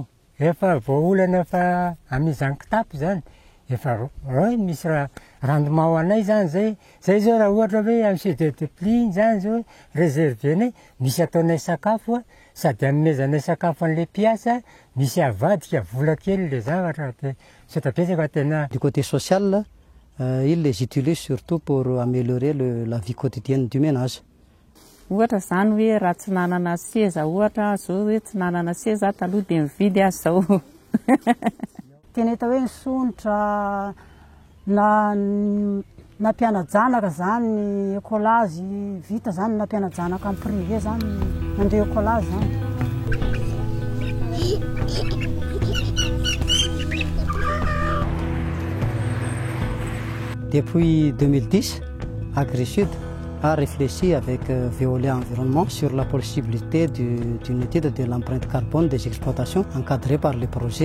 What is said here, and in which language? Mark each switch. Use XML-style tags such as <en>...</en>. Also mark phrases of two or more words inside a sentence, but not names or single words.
<mg>Efa voaolana fa amizany kitapo zany efa misy rendement ho anay zany zay zao raha ohatra hoe amin'ny CDD zany zao réservenay misy ataonay sakafo sady anomezanay sakafo an'ilay mpiasa misy avadika vola kely le zavatra dia sotabetsaka tena.</mg> <fr>Du côté social, ils les utilisent surtout pour améliorer la vie quotidienne du ménage.</fr> <mg>Ohatra zany hoe raha tsy nanana seza ohatra zao hoe tsy nanana seza taloha dia mividy azy zao. Tena hita hoe nisonitra na mpiana-janaka zany écolazy vita zany na mpiana-janaka amin'ny privé zany mandeha écolazy zany.</mg> <fr>Depuis 2010, AgriSud a réfléchi avec Veolia Environnement sur la possibilité d'une étude de l'empreinte carbone des exploitations encadrée par les projets.</fr>